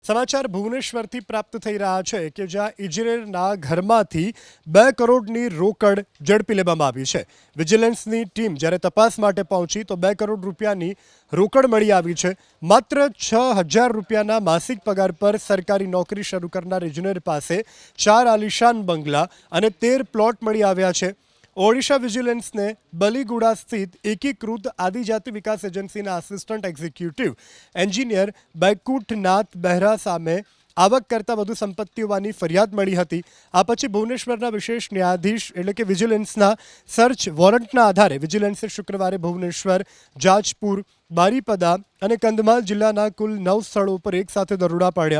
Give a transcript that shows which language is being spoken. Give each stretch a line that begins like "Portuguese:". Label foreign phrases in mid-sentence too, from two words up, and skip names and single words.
Gujarati: સમાચાર ભુવનેશ્વરથી પ્રાપ્ત થઈ રહ્યા છે કે જ્યાં ઇજનેરના ઘરમાંથી 2 કરોડની રોકડ ઝડપી લેવામાં આવી છે। વિજિલન્સની ટીમ જ્યારે તપાસ માટે પહોંચી તો 2 કરોડ રૂપિયાની રોકડ મળી આવી છે। માત્ર 6,000 રૂપિયાના માસિક પગાર પર સરકારી નોકરી શરૂ કરનાર ઇજનેર પાસે 4 આલિશાન બંગલા અને 13 પ્લોટ મળી આવ્યા છે। ઓડિશા વિજિલન્સને બલીગુડા સ્થિત એકીકૃત આદિજાતિ વિકાસ એજન્સી
English: Assistant Executive Engineer
Gujarati: બૈકુંઠનાથ બેહરા સામે આવક કરતા વધુ સંપત્તિ હોવાની ફરિયાદ મળી હતી। આ પછી ભુવનેશ્વરના વિશેષ ન્યાયાધીશ એટલે કે વિજિલન્સના સર્ચ વોરંટના આધારે વિજિલન્સે શુક્રવારે ભુવનેશ્વર, જાજપુર, બારીપદા અને કંધમાલ જિલ્લાના કુલ 9 સ્થળો પર એકસાથે દરોડા પાડ્યા।